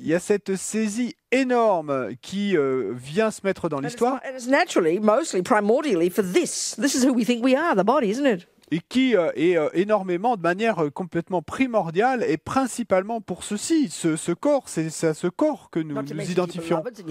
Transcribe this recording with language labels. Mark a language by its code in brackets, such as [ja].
[fr] Il y a cette saisie énorme qui vient se mettre dans l'histoire. [en] And it's naturally, mostly, primordially for this. This is who we think we are, the body, isn't it? [fr] Et qui est énormément, de manière complètement primordiale et principalement pour ceci, ce corps, c'est ce corps que nous identifions.